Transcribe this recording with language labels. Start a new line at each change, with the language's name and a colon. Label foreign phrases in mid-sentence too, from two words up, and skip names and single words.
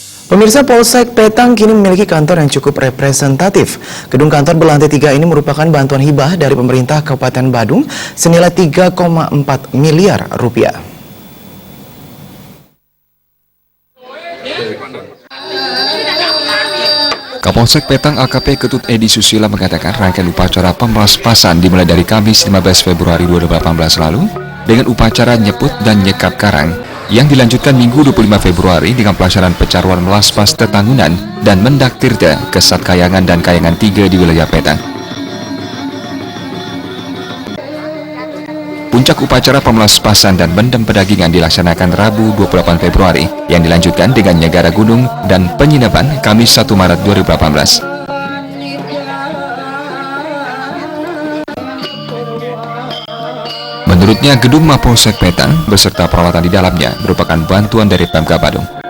Indonesian: Pemirsa, Polsek Petang kini memiliki kantor yang cukup representatif. Gedung kantor berlantai 3 ini merupakan bantuan hibah dari pemerintah Kabupaten Badung senilai 3,4 miliar rupiah. Kapolsek Petang AKP Ketut Edi Susila mengatakan rangkaian upacara pemelaspasan dimulai dari Kamis 15 Februari 2018 lalu dengan upacara nyeput dan nyekap karang yang dilanjutkan Minggu 25 Februari dengan pelaksanaan pecaruan melaspas Tetanggunan dan Mendak Tirta Kesat Kayangan dan Kayangan 3 di wilayah Petang. Puncak upacara pemelaspasan dan mendem pedagingan dilaksanakan Rabu 28 Februari yang dilanjutkan dengan Nyegara Gunung dan penyinapan Kamis 1 Maret 2018. Menurutnya, gedung Mapolsek Petang beserta peralatan di dalamnya merupakan bantuan dari Pemkab Badung.